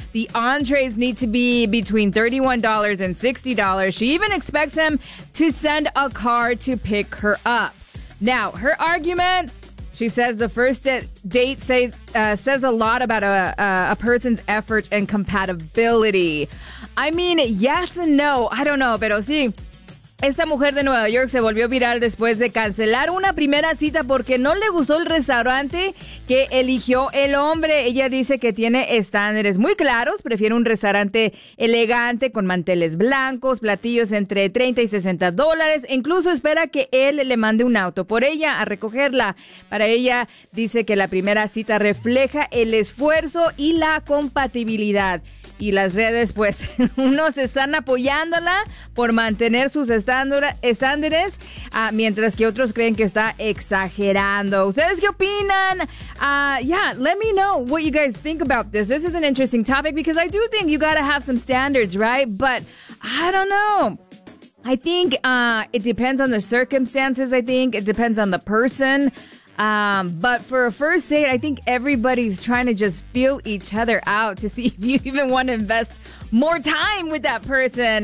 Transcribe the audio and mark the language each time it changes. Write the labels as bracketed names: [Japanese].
[English] The entrees need to be between $31 and $60. She even expects him to send a car to pick her up. Now, her argument, she says the first date says a lot about a person's effort and compatibility. I mean, yes and no. I don't know, [Spanish] pero sí. Esta mujer de Nueva York se volvió viral después de cancelar una primera cita porque no le gustó el restaurante que eligió el hombre. Ella dice que tiene estándares muy claros, prefiere un restaurante elegante con manteles blancos, platillos entre $30 y $60. Incluso espera que él le mande un auto por ella a recogerla. Para ella, dice que la primera cita refleja el esfuerzo y la compatibilidad. Y las redes, pues, unos están apoyándola por mantener sus estándares, mientras que otros creen que está exagerando. ¿Ustedes qué opinan? [English] Let me know what you guys think about this. This is an interesting topic because I do think you gotta have some standards, right? But I don't know. I think it depends on the circumstances, I think. It depends on the person. But for a first date, I think everybody's trying to just feel each other out to see if you even want to invest more time with that person.